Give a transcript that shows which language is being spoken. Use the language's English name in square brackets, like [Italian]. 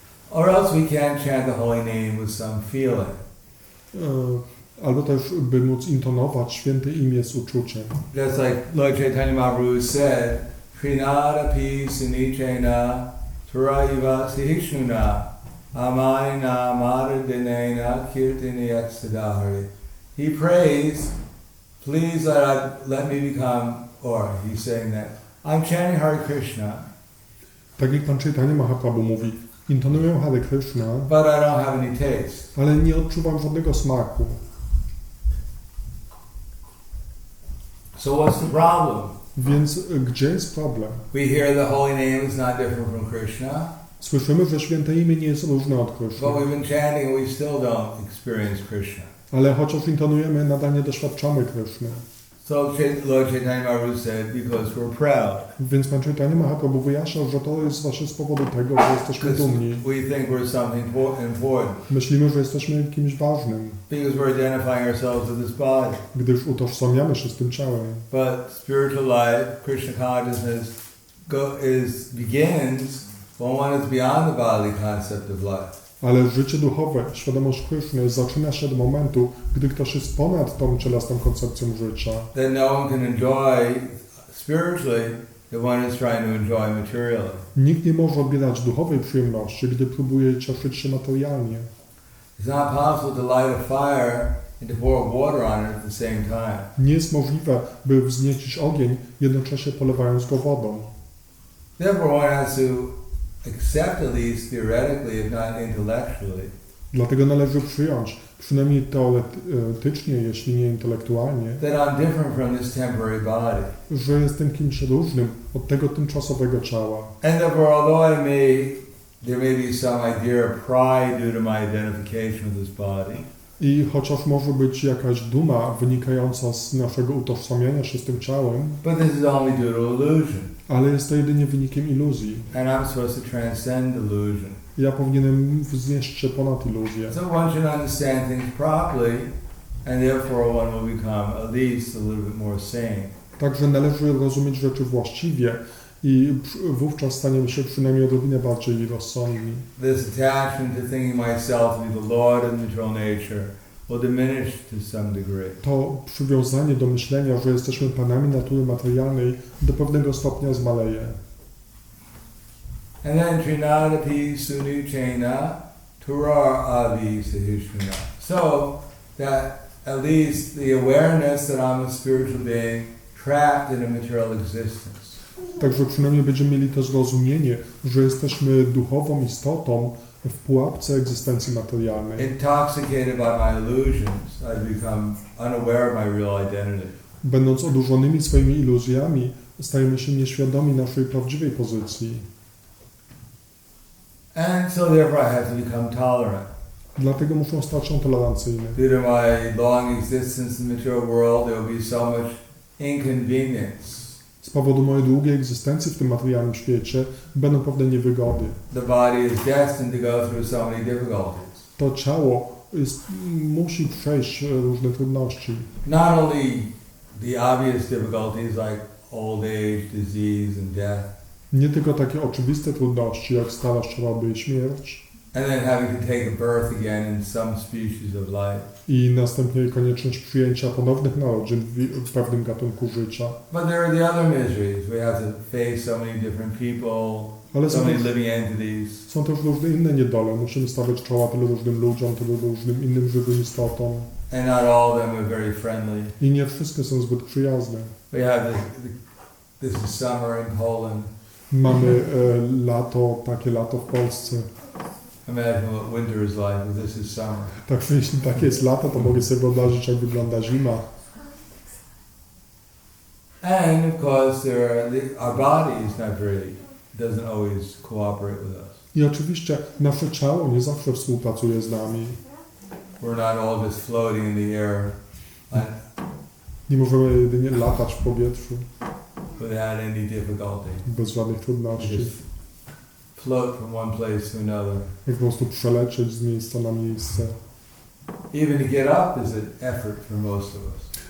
[English] Or else we can't chant the holy name with some feeling. [Polish] Albo też, by móc intonować święte imię z uczuciem. [English] Just like Lord Chaitanya Mahaprabhu said, [Sanskrit] Srinada pi sunichena turaiva sihishnuna amaina maradinena kirtini yaksadahari. [English] He prays, please let me become, or he's saying that, I'm chanting Hare Krishna, [Polish] Tak jak Pan Chaitanya Mahaprabhu mówi, intonuję Hare Krishna, [English] but I don't have any taste. [Polish] ale nie odczuwam żadnego smaku. [English] So what's the problem? [Polish] Więc gdzie jest problem? [English] We hear the holy name is not different from Krishna, [Polish] Słyszymy, że święte imię nie jest różne od Krishna, [English] but we've been chanting and we still don't experience Krishna. [Polish] ale chociaż intonujemy, nadal nie doświadczamy Krishny. [English] So Lord Chaitanya Mahaprabhu said, because we're proud. [Polish] Więc Pan Chaitanya Mahaprabhu wyjaśniał, że to jest właśnie z powodu tego, że jesteśmy dumni. [English] We think we're something important. [Polish] Myślimy, że jesteśmy kimś ważnym, [English] Because we're identifying ourselves with this body. [Polish] gdyż utożsamiamy się z tym ciałem. [English] But spiritual life, Krishna consciousness, begins when one is beyond the bodily concept of life. [Polish] Ale życie duchowe, świadomość Krishny zaczyna się od momentu, gdy ktoś jest ponad tą cielesną koncepcją życia. [English] Then no one can enjoy spiritually if one is trying to enjoy materially. [Polish] Nikt nie może odbierać duchowej przyjemności, gdy próbuje cieszyć się materialnie. [English] It's not possible to light a fire and to pour water on it at the same time. [Polish] Nie jest możliwe, by wzniecić ogień, jednocześnie polewając go wodą. [English] Therefore, one has to accept, at least theoretically, if not intellectually, [Polish] Dlatego należy przyjąć, przynajmniej teoretycznie, jeśli nie intelektualnie, [English] that I'm different from this temporary body. [Polish] że jestem kimś różnym od tego tymczasowego ciała. [English] And therefore, although there may be some idea of pride due to my identification with this body, [Polish] I chociaż może być jakaś duma wynikająca z naszego utożsamiania się z tym ciałem, [English] but this is only due to illusion. [Polish] ale jest to jedynie wynikiem iluzji. [English] And I'm supposed to transcend illusion. [Polish] Ja powinienem wznieść się ponad iluzję. [English] So one should understand things properly, and therefore one will become at least a little bit more sane. [Polish] Także należy rozumieć rzeczy właściwie i wówczas staniemy się przynajmniej odrobinę bardziej rozsądni. [English] This attachment to thinking myself to be the Lord of material nature will diminish to some degree. [Polish] To przywiązanie do myślenia, że jesteśmy panami natury materialnej, do pewnego stopnia zmaleje. [Sanskrit] And then trinadapi sunuchena turar avi sahishuna. [English] So that at least the awareness that I'm a spiritual being trapped in a material existence. [Polish] Także przynajmniej będziemy mieli to zrozumienie, że jesteśmy duchową istotą w pułapce egzystencji materialnej. [English] Intoxicated by my illusions, I've become unaware of my real identity. [Polish] Będąc odurzonymi swoimi iluzjami, stajemy się nieświadomi naszej prawdziwej pozycji. [English] And so therefore I have to become tolerant. [Polish] Dlatego muszą stać się tolerancyjne. [English] Due to my long existence in the material world, there will be so much inconvenience. [Polish] Z powodu mojej długiej egzystencji w tym materialnym świecie będą pewne niewygody. [English] The body is destined to go through so many difficulties. [Polish] To ciało musi przejść różne trudności. [English] Not only the obvious difficulties like old age, disease and death. [Polish] Nie tylko takie oczywiste trudności, jak starość, choroby i śmierć. [English] And then having to take a birth again in some species of life. [Polish] I następnie konieczność przyjęcia ponownych narodzin w pewnym gatunku życia. [English] But there are the other miseries. We have to face so many different people, [Polish] Ale [English] so many living entities. [Polish] są też różne inne niedole. Musimy stawiać czoła tylu różnym ludziom, tylu różnym innym żywym istotom. [English] And not all of them are very friendly. [Polish] I nie wszystkie są zbyt przyjazne. [English] We have this is summer in Poland. [Polish] Mamy takie lato w Polsce. [English] Imagine what winter is like, but this is summer. [Polish] Także jeśli takie jest lato, to mogę sobie wyobrazić, jak wygląda zima. [English] And of course, our body is not very, doesn't always cooperate with us. [Polish] I oczywiście nasze ciało nie zawsze współpracuje z nami. [English] We're not all just floating in the air [Polish] Nie możemy jedynie latać w powietrzu [English] without any difficulty. [Polish] bez żadnych trudności. [English] Just float from one place to another. [Polish] Jak po prostu przelecieć z miejsca na miejsce. [English] Even to get up is an effort for most of us.